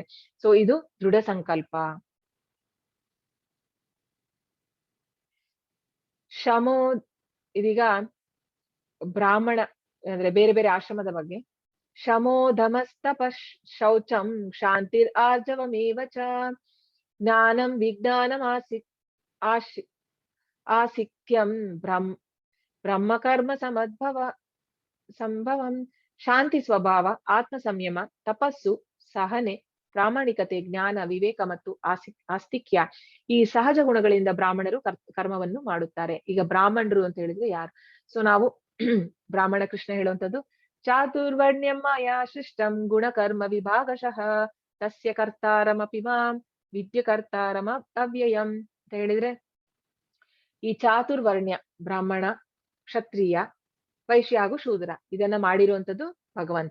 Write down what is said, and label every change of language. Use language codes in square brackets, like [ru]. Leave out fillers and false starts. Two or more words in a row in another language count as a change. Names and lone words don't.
[kn] ಸೊ ಇದು ದೃಢ ಸಂಕಲ್ಪ. ಇದೀಗ ಬ್ರಾಹ್ಮಣ ಅಂದ್ರೆ ಬೇರೆ ಬೇರೆ ಆಶ್ರಮದ ಬಗ್ಗೆ. [sa] ಶಮೋಧಮಸ್ತಪ ಶೌಚಂ ಶಾಂತಿರ್ ಆರ್ಜವಮೇವ ಚ ಜ್ಞಾನಂ ವಿಜ್ಞಾನಂ ಆಸಿಕ್ಯಂ ಬ್ರಹ್ಮಕರ್ಮ ಸಂಭವಂ [kn] ಶಾಂತಿ ಸ್ವಭಾವ, ಆತ್ಮ ಸಂಯಮ, ತಪಸ್ಸು, ಸಹನೆ, ಪ್ರಾಮಾಣಿಕತೆ, ಜ್ಞಾನ, ವಿವೇಕ ಮತ್ತು ಆಸ್ತಿಕ್ಯ, ಈ ಸಹಜ ಗುಣಗಳಿಂದ ಬ್ರಾಹ್ಮಣರು ಕರ್ಮವನ್ನು ಮಾಡುತ್ತಾರೆ. ಈಗ ಬ್ರಾಹ್ಮಣರು ಅಂತ ಹೇಳಿದ್ರೆ ಯಾರು? ಸೊ ನಾವು ಬ್ರಾಹ್ಮಣ ಕೃಷ್ಣ ಹೇಳುವಂತದ್ದು, [sa] ಚಾತುರ್ವರ್ಣ್ಯಂ ಮಯಾ ಸೃಷ್ಟಂ ಗುಣಕರ್ಮ ವಿಭಾಗಶಃ ತಸ್ಯ ಕರ್ತಾರಮಪಿ ಮಾಂ ವಿದ್ಯ ಕರ್ತಾರಮ ಅವ್ಯಯಂ [kn] ಅಂತ ಹೇಳಿದ್ರೆ, ಈ ಚಾತುರ್ವರ್ಣ್ಯ ಬ್ರಾಹ್ಮಣ, ಕ್ಷತ್ರಿಯ, ವೈಶ್ಯ ಹಾಗೂ ಶೂದ್ರ ಇದನ್ನ ಮಾಡಿರುವಂತದ್ದು ಭಗವಂತ.